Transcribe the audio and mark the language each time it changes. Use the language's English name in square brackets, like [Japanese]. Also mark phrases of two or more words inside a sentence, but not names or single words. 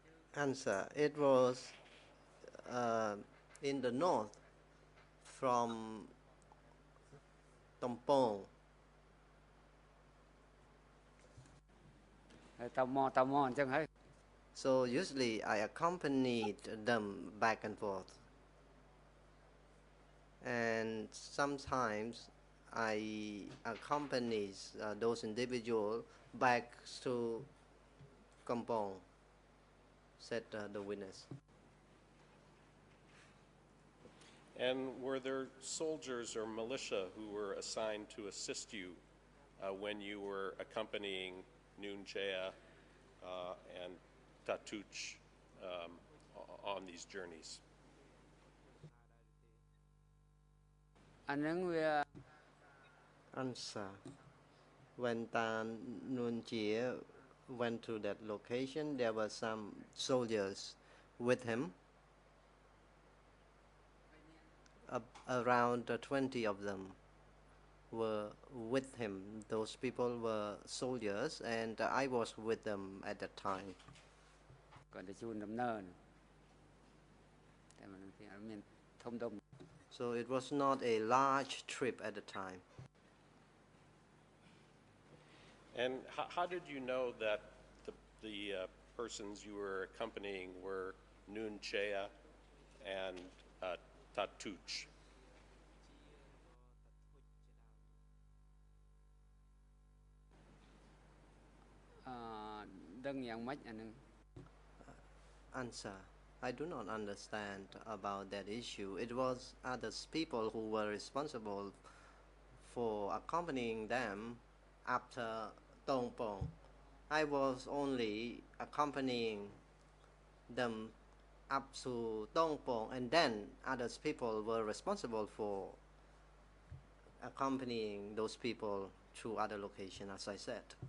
[English] Answer. It was uh, in the north from Tompong. [Khmer] តមអញ្ចឹងហើយ [English] So usually I accompanied them back and forth. And sometimes I accompany those individuals back to Kampong, said the witness. And were there soldiers or militia who were assigned to assist you when you were accompanying Nunjaya and Tatuch on these journeys? [Khmer] អាហ្នឹងវា [English] Answer. When Tan Nunjia went to that location, there were some soldiers with him. Around 20 of them were with him. Those people were soldiers, and I was with them at that time. [Khmer] គាត់ទៅជួនដំណើរតែមិនមានធំដុំ [English] So it was not a large trip at the time. And how did you know that the persons you were accompanying were Nunjaya and Tatuch? [Khmer] ដឹងយ៉ាងម៉េចអាហ្នឹង [English] Answer. I do not understand about that issue. It was others people who were responsible for accompanying them after Tongpong. I was only accompanying them up to Tongpong, and then others people were responsible for accompanying those people to other locations, as I said.